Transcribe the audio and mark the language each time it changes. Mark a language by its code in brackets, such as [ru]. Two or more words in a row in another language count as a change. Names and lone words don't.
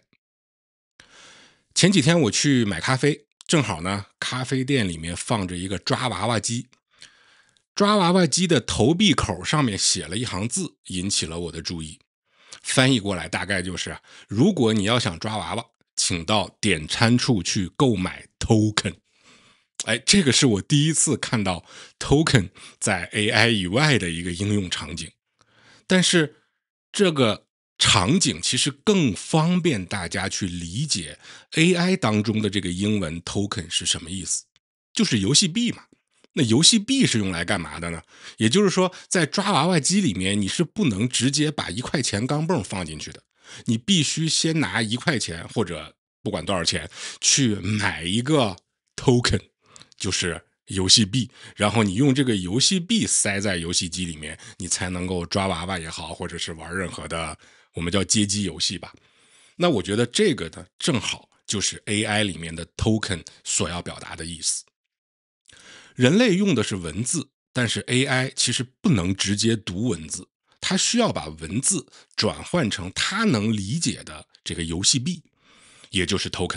[zh] 前幾天我去買咖啡，正好呢，咖啡店裡面放着一個抓娃娃機，抓娃娃機的投币口上面寫了一行字，引起了我的注意。翻譯過來大概就是：如果你要想抓娃娃，請到点餐處去購買 token。这個是我第一次看到 token 在 AI 以外的一個應用場景。但是這個場景其實更方便大家去理解 AI 當中的這個英文 token 是什麼意思，就是遊戲幣嘛。那遊戲幣是用來幹嘛的呢？也就是說，在抓娃娃機裡面，你是不能直接把1塊錢鋼镚放進去的，你必須先拿1塊錢或者不管多少錢去買一個 token， 就是遊戲幣，然後你用這個遊戲幣塞在遊戲机裡面，你才能夠抓娃娃也好，或者是玩任何的我們叫街機遊戲吧。那我覺得這個呢，正好就是 AI 裡面的 token 所要表達的意思。人類用的是文字，但是 AI 其實不能直接讀文字，它需要把文字轉換成它能理解的這個遊戲幣，也就是 token。